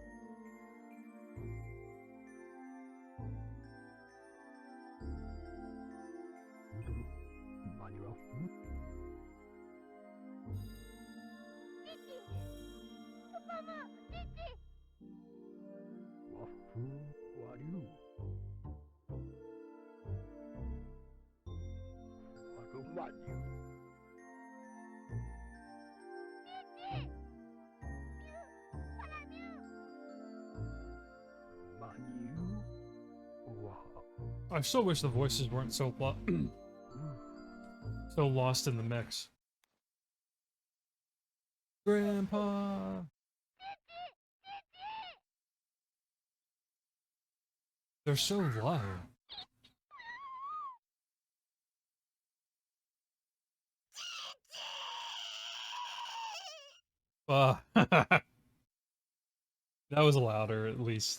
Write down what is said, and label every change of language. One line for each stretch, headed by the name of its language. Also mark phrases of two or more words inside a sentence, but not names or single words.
English: Uduru manirafu. Wafu waru. Waru manu. Manu. Waha. I still wish the voices weren't so so lost in the mix. Grandpa! They're so low. That was louder, at least.